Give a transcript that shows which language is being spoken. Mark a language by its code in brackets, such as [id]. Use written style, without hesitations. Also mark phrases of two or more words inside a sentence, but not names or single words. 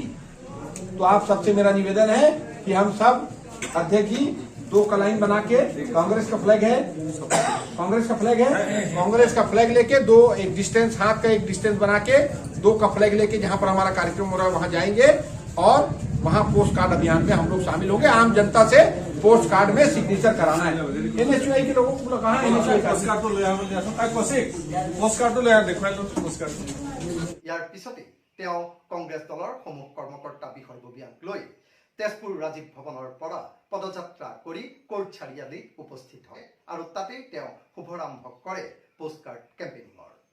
[hi] तो आप सबसे मेरा निवेदन है कि हम सब अध्यक्ष जी 2 लाइन बना के, कांग्रेस का फ्लैग है, कांग्रेस का फ्लैग लेके 2 एक डिस्टेंस, हाथ का एक डिस्टेंस बना के 2 का फ्लैग लेके जहां पर हमारा कार्यक्रम हो रहा है वहां जाएंगे और वहां [en] post card [hi] अभियान में हम लोग शामिल होंगे। आम जनता से [en] post card [hi] में सिग्नेचर कराना है। एनएचयूआई के लोगों को कहा एनएचयूआई [as] ইয়াৰ পিছতে তেওঁ কংগ্ৰেছ দলৰ সমূহ কৰ্মকৰ্তা বিষয়ববীয়াক লৈ তেজপুৰ ৰাজীৱ ভৱনৰ পৰা পদযাত্ৰা কৰি কোৰ্ট চাৰিআলিত উপস্থিত হয় আৰু তাতেই তেওঁ শুভাৰম্ভ কৰে [en] post card campaigning.